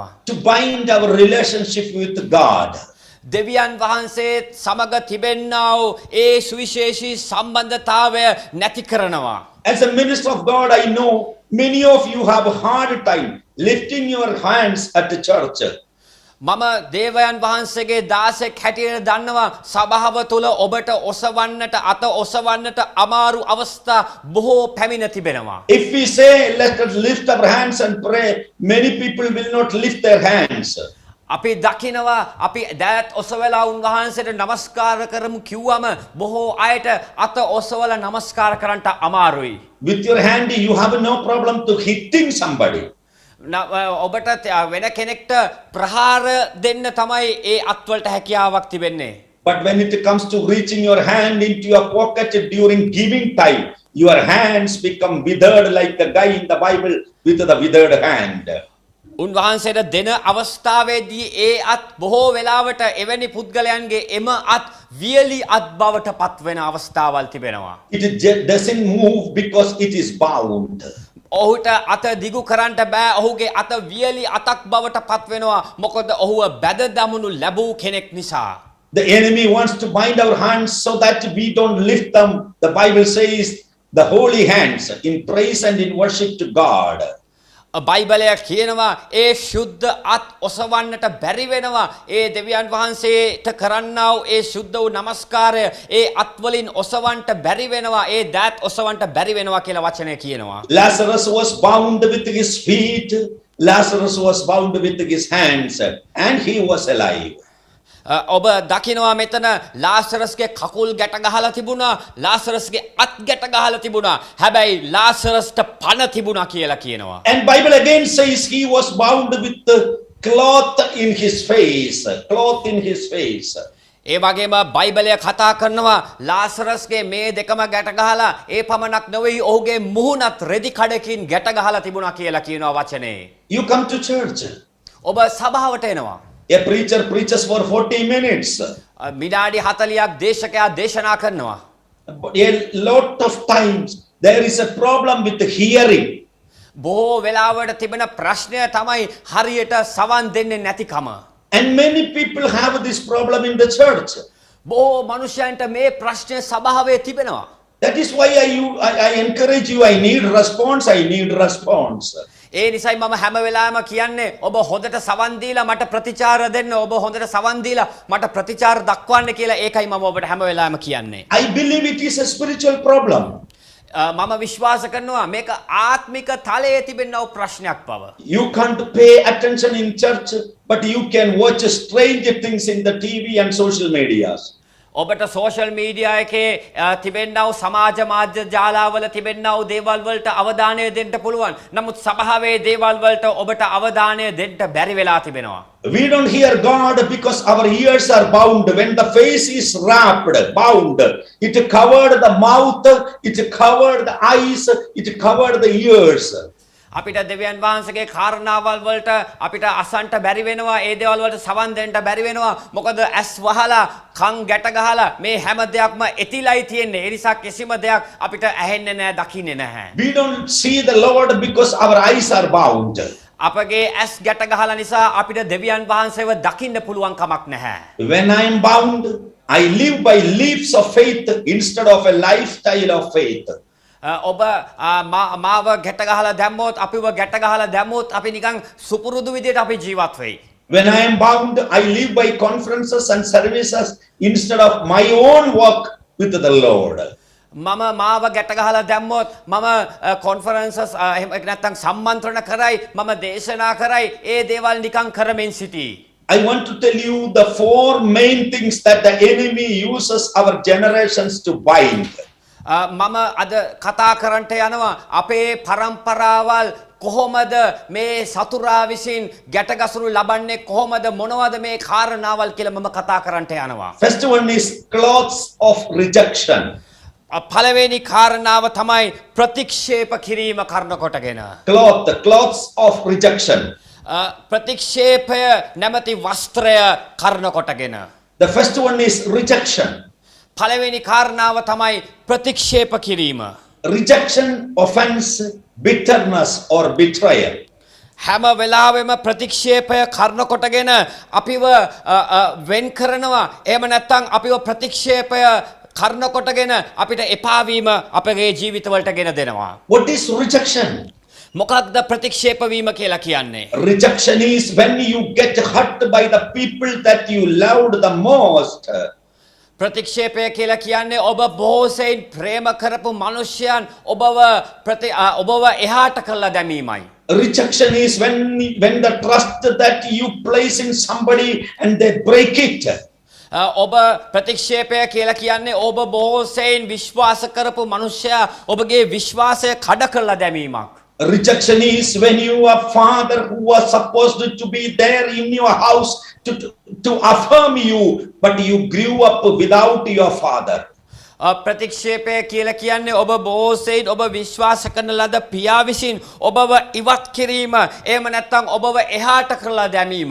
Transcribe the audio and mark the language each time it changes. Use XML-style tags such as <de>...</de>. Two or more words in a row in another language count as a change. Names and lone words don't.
<en>To bind our relationship with God.</en> <si>දෙවියන් වහන්සේ සමග තිබෙන්නා වූ ඒ සුවිශේෂී සම්බන්ධතාවය නැති කරනවා.</si> <en>As a minister of God, I know many of you have a hard time lifting your hands at the church.</en> <si>මම දේවයන් වහන්සේගේ දාසෙක් හැටියට දන්නවා සභාව තුළ ඔබට ඔසවන්නට අත ඔසවන්නට අමාරු අවස්ථා බොහෝ පැමිණ තිබෙනවා.</si> <en>If we say let us lift our hands and pray, many people will not lift their hands.</en> <si>අපි දකිනවා අපි දෑත් ඔසවලා උන්වහන්සේට නමස්කාර කරමු කිව්වම බොහෝ අයට අත ඔසවලා නමස්කාර කරන්නට අමාරුයි.</si> <en>With your hand you have no problem to hitting somebody.</en> <si>ඔබට වෙන කෙනෙක්ට ප්‍රහාර දෙන්න තමයි ඒ අත්වලට හැකියාවක් තිබෙන්නේ.</si> <en>But when it comes to reaching your hand into your pocket during giving time, your hands become withered like the guy in the Bible with the withered hand.</en> <si>උන්වහන්සේට දෙන අවස්ථාවේදී ඒ අත් බොහෝ වෙලාවට එවැනි පුද්ගලයන්ගේ එම අත් වියලි අත් බවට පත් වෙන අවස්ථාවල් තිබෙනවා.</si> <en>It doesn't move because it is bound.</en> <si>ඔහුට අත දිගු කරන්නට බෑ. ඔහුගේ අත වියලි අතක් බවට පත් වෙනවා. මොකද ඔහුව බැද දමනු ලැබූ කෙනෙක් නිසා.</si> <en>The enemy wants to bind our hands so that we don't lift them. The Bible says the holy hands in praise and in worship to God.</en> <si>බයිබලය කියනවා ඒ ශුද්ධ අත් ඔසවන්නට බැරි වෙනවා. ඒ දෙවියන් වහන්සේට කරන්නා වූ ඒ ශුද්ධ වූ නමස්කාරය ඒ අත් වලින් ඔසවන්නට බැරි වෙනවා. ඒ දෑත් ඔසවන්නට බැරි වෙනවා කියලා වචනය කියනවා.</si> <en>Lazarus was bound with his feet. Lazarus was bound with his hands, and he was alive.</en> <si>ඔබ දකිනවා මෙතන ලාසරස්ගේ කකුල් ගැට ගහලා තිබුණා ලාසරස්ගේ අත් ගැට ගහලා තිබුණා හැබැයි ලාසරස්ට පණ තිබුණා කියලා කියනවා.</si> <en>And Bible again says he was bound with the cloth in his face. Cloth in his face.</en> <si>ඒ වගේම බයිබලය කතා කරනවා ලාසරස්ගේ මේ දෙකම ගැට ගහලා ඒ පමණක් නෙවෙයි ඔහුගේ මුහුණත් රෙදි කඩකින් ගැට ගහලා තිබුණා කියලා කියනවා වචනේ.</si> <en>You come to church.</en> <si>ඔබ සභාවට එනවා.</si> <en>A preacher preaches for 40 minutes.</en> <si>විනාඩි 40ක් දේශකයා දේශනා කරනවා.</si> <en>But a lot of times there is a problem with the hearing.</en> <si>බොහෝ වෙලාවට තිබෙන ප්‍රශ්නය තමයි හරියට සවන් දෙන්නේ නැතිකම.</si> <en>And many people have this problem in the church.</en> <si>බොහෝ මනුෂ්‍යයන්ට මේ ප්‍රශ්නය සභාවේ තිබෙනවා.</si> <en>That is why I encourage you. I need response. I need response.</en> <si>ඒ නිසයි මම හැම වෙලාවෙම කියන්නේ ඔබ හොඳට සවන් දීලා මට ප්‍රතිචාර දෙන්න ඔබ හොඳට සවන් දීලා මට ප්‍රතිචාර දක්වන්න කියලා ඒකයි මම ඔබට හැම වෙලාවෙම කියන්නේ.</si> <en>I believe it is a spiritual problem.</en> <si>මම විශ්වාස කරනවා මේක ආත්මික තලයේ තිබෙනා වූ ප්‍රශ්නයක් බව.</si> <en>You can't pay attention in church, but you can watch strange things in the TV and social medias.</en> <si>ඔබට</si> <en>social media</en> <si>එකේ තිබෙනා වූ සමාජ මාධ්‍ය ජාලාවල තිබෙනා වූ දේවල් වලට අවධානය දෙන්න පුළුවන්. නමුත් සභාවේ දේවල් වලට ඔබට අවධානය දෙන්න බැරි වෙලා තිබෙනවා.</si> <en>We don't hear God because our ears are bound. When the face is wrapped, bound, it covered the mouth, it covered the eyes, it covered the ears.</en> <si>අපිට දෙවියන් වහන්සේගේ කාරණාවල් වලට අපිට අසන්ට බැරි වෙනවා ඒ දේවල් වලට සවන් දෙන්න බැරි වෙනවා මොකද ඇස් වහලා කන් ගැට ගහලා මේ හැම දෙයක්ම එතිලයි තියෙන්නේ ඒ නිසා කිසිම දෙයක් අපිට ඇහෙන්නේ නැහැ දකින්නේ නැහැ.</si> <en>We don't see the Lord because our eyes are bound.</en> <si>අපගේ ඇස් ගැට ගහලා නිසා අපිට දෙවියන් වහන්සේව දකින්න පුළුවන් කමක් නැහැ.</si> <en>When I am bound, I live by leaps of faith instead of a lifestyle of faith.</en> <si>ඔබ මාව ගැට ගහලා දැම්මොත් අපිව ගැට ගහලා දැම්මොත් අපි නිකන් සුපුරුදු විදියට අපි ජීවත් වෙයි.</si> <en>When I am bound, I live by conferences and services instead of my own work with the Lord.</en> <si>මම මාව ගැට ගහලා දැම්මොත් මම කොන්ෆරන්සස් එහෙම නැත්නම් සම්මන්ත්‍රණ කරයි මම දේශනා කරයි ඒ දේවල් නිකන් කරමින් සිටී.</si> <en>I want to tell you the four main things that the enemy uses our generations to bind.</en> <si>මම අද කතා කරන්නට යනවා අපේ පරම්පරාවල් කොහොමද මේ සතුරා විසින් ගැටගසුරු ලබන්නේ කොහොමද මොනවද මේ කාරණාවල් කියලා මම කතා කරන්නට යනවා.</si> <en>First one is cloths of rejection.</en> <si>පළවෙනි කාරණාව තමයි ප්‍රතික්ෂේප කිරීම කරන කොටගෙන.</si> <en>Cloths of rejection.</en> <si>ප්‍රතික්ෂේපය නැමැති වස්ත්‍රය කරන කොටගෙන.</si> <en>The first one is rejection.</en> <si>පළවෙනි කාරණාව තමයි ප්‍රතික්ෂේප කිරීම.</si> <en>Rejection, offense, bitterness or betrayal.</en> <si>හැම වෙලාවෙම ප්‍රතික්ෂේපය කරන කොටගෙන අපිව වෙන් කරනවා එහෙම නැත්නම් අපිව ප්‍රතික්ෂේපය කරන කොටගෙන අපිට එපා වීම අපගේ ජීවිතවලට ගෙන දෙනවා.</si> <en>What is rejection?</en> <si>මොකක්ද ප්‍රතික්ෂේප වීම කියලා කියන්නේ?</si> <en>Rejection is when you get hurt by the people that you loved the most.</en> <si>ප්‍රතික්ෂේපය කියලා කියන්නේ ඔබ බොහෝසෙයින් ප්‍රේම කරපු මිනිසයන් ඔබව එහාට කරලා දැමීමයි.</si> <en>Rejection is when the trust that you place in somebody and they break it.</en> <si>ඔබ ප්‍රතික්ෂේපය කියලා කියන්නේ ඔබ බොහෝසෙයින් විශ්වාස කරපු මිනිසයා ඔබගේ විශ්වාසය කඩ කරලා දැමීමක්.</si> <en>Rejection is when your father who was supposed to be there in your house to affirm you, but you grew up without your father.</en> <si>ප්‍රතික්ෂේපය කියලා කියන්නේ ඔබ බොහෝසෙයින් ඔබ විශ්වාස කරන ලද පියා විසින් ඔබව ඉවත් කිරීම එහෙම නැත්නම් ඔබව එහාට කරලා දැමීම.</si>